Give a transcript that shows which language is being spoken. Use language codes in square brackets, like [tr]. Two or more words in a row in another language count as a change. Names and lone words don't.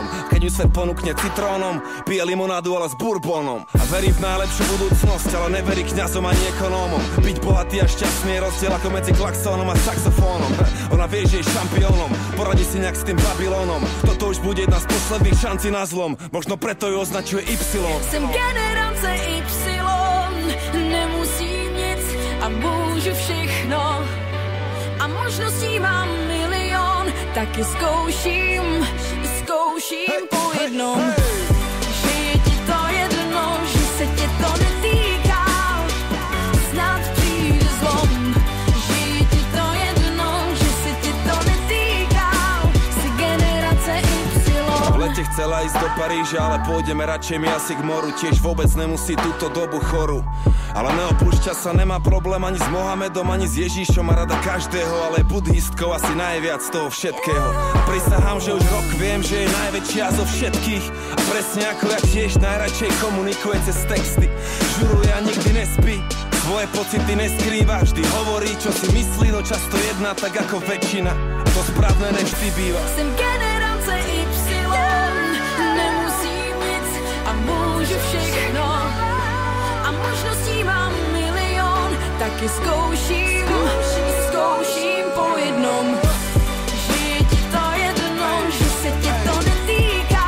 [sk] Keď ju svet ponúkne citrónom, pije limonádu ale s bourbónom. A verí v najlepšiu budúcnosť, ale neverí kňazom ani ekonómom. Byť bohatý a šťastný je rozdiel ako medzi klaxónom a saxofónom. Ona vie, že je šampiónom, poradí si nejak s tým Babylónom. Toto už bude jedna z posledných šancí na zlom, možno preto ju označuje Y. [cs] Jsem generace Y, nemusím nic a můžu všechno. A možností mám milion, taky zkouším po jednom. Že je ti to jedno, že se tě to netýká. Snad přijde zlom. Že je ti to jedno, že se tě to netýká. Jsi generace Y. [sk] V lete chcela ísť do Paríža, ale pôjdeme radšej my asi k moru. Tiež vôbec nemusí túto dobu chorú. Ale neopúšťa sa, nemá problém ani s Mohamedom, ani s Ježíšom. Má rada každého, ale je buddhistkou asi najviac z toho všetkého. A prisahám, že už rok viem, že je najväčšia zo všetkých. A presne ako ja tiež najradšej komunikuje cez texty. Žuruje a nikdy nespí, svoje pocity neskrýva. Vždy hovorí, čo si myslí, no často jedná tak ako väčšina. To správne nevždy býva. [cs] Jsem generace Y, nemusím nic a můžu všechno. A možností mám milion, taky zkouším po jednom. Že je ti to jedno, že se tě to netýká.